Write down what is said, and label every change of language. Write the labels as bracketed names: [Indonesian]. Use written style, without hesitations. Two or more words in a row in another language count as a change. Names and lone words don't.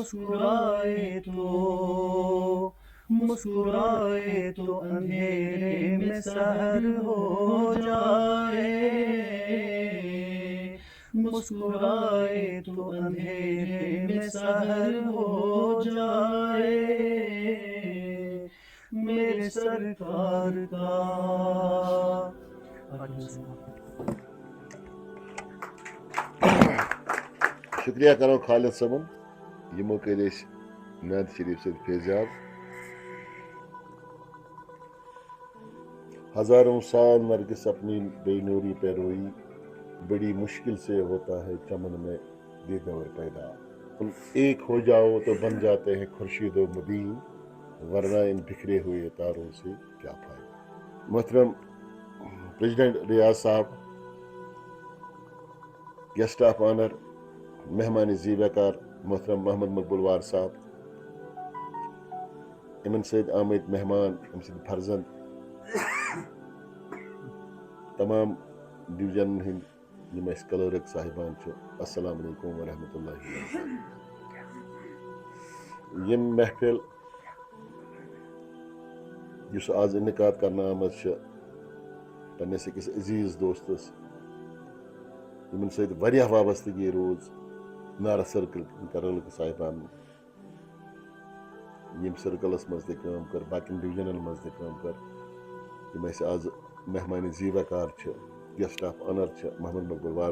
[Urdu] مسکرائے تو اندھیرے میں سحر ہو جائے، مسکرائے تو اندھیرے میں سحر ہو جائے، میرے سرکار کا۔ [Kashmiri] شکریہ کرو خالد صٲبن یمو کٔرۍ أسۍ نعت شریف سۭتۍ فیضاب۔ [Urdu] ہزاروں سال نرگس اپنی بے نوری پہ روئی، بڑی مشکل سے ہوتا ہے چمن میں دیدور پیدا، تم ایک ہو جاؤ تو بن جاتے ہیں خورشید و مبین، ورنہ ان بکھرے ہوئے تاروں سے کیا فائدہ۔ [Kashmiri] محترم پریزیڈنٹ ریاض صاحب، [English] guest of honour [Kashmiri] مہمان زی وقار محترم محمد مقبول وار صاحب، امن سۭتۍ آمٕتۍ مہمان، أمۍ سٕنٛدۍ فرزند تمام ڈویژن ہند یم اس کلرک صاحبان چھ [Arabic] السلام علیکم ورحمۃ اللہ [Kashmiri] وبرکاتہ یم محفل یس آز انعقاد کرنا آمد پنس أکس عزیز دوستس یمن سۭتۍ واریاہ وابستگی روز نارا سرکل کرلک صاحبان یم سرکلس مز تہ کٲم کر باقین ڈویژنن مز تہ کٲم کر یم اس آز مہمان زیوکار [English] guest of honour [Kashmiri] محمد مقبول وار